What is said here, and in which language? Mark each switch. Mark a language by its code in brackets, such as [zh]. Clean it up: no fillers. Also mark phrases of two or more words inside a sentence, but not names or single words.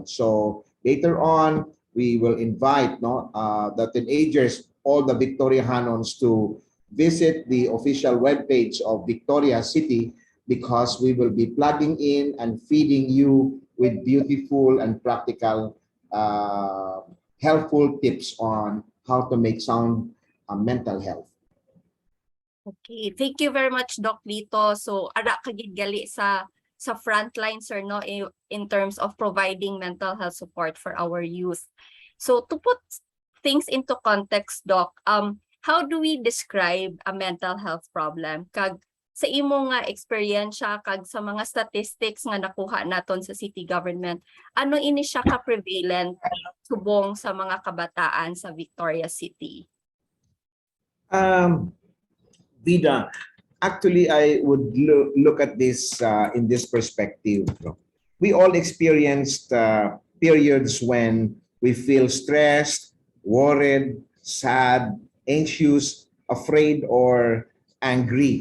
[en] So later on, we will invite the teenagers, all the Victorianos, to visit the official webpage of Victoria City, because we will be plugging in and feeding you with beautiful and practical, helpful tips on how to make sound mental health. Okay, thank you very much, [hil] Doc Lito. So, ara kagid gali sa frontline, sir, no, [en] in terms of providing mental health support for our youth. So, to put things into context, Doc, how do we describe a mental health problem? [hil] Kag sa imo nga eksperyensya kag sa mga statistics nga nakuha naton sa city government, ano ini siya ka prevalent subong sa mga kabataan sa Victoria City? [en] Vida, actually, I would look at this in this perspective. We all experienced periods when we feel stressed, worried, sad, anxious, afraid, or angry.